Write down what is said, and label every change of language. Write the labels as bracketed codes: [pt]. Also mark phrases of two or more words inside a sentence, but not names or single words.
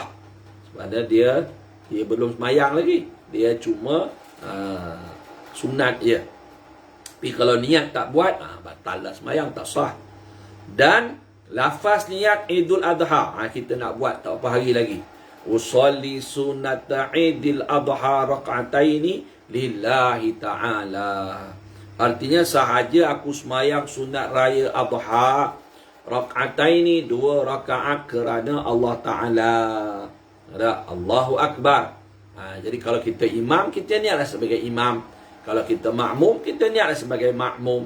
[ms] Sebab dia belum semayang lagi. Dia cuma sunat je. Tapi kalau niat tak buat, batal lah semayang, tak sah. Dan lafaz niat Idul Adha, kita nak buat tak apa hari lagi. [ar] أصلي سنة عيد الأضحى ركعتين لله تعالى. [ms] Artinya sahaja aku semayang sunat raya Adha rak'ataini 2 rakaat kerana Allah Ta'ala. [ar] الله أكبر. [ms] Jadi kalau kita imam, kita niatlah sebagai imam. Kalau kita makmum, kita niatlah sebagai makmum.